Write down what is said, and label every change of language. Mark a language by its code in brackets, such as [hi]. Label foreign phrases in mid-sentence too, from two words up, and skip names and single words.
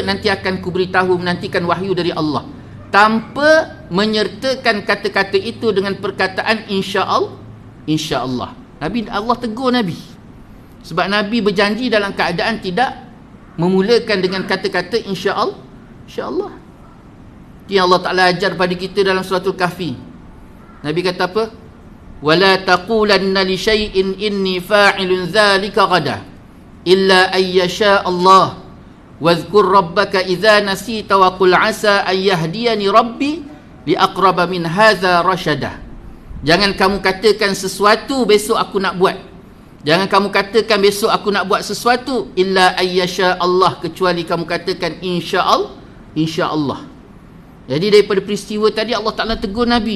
[ms] Nanti akan kuberitahu, menantikan wahyu dari Allah, tanpa menyertakan kata-kata itu dengan perkataan [ar] إن شاء الله. إن شاء الله. [ms] Allah tegur Nabi. Sebab Nabi berjanji dalam keadaan tidak memulakan dengan kata-kata [ar] إن شاء الله. إن شاء الله. [ms] Yang Allah Ta'ala ajar pada kita dalam suratul Kahfi. Nabi kata apa? [ar] ولا تقولن لشيء إني فاعل ذلك غدا إلا أن يشاء الله. واذكر ربك إذا نسيت وقل عسى أن يهدين ربي لأقرب من هذا رشدا. [ms] Jangan kamu katakan sesuatu besok aku nak buat. Jangan kamu katakan besok aku nak buat sesuatu [ar] إلا أن يشاء الله, [ms] kecuali kamu katakan [ar] إن شاء الله. إن شاء الله. [ms] Jadi daripada peristiwa tadi Allah Ta'ala tegur Nabi.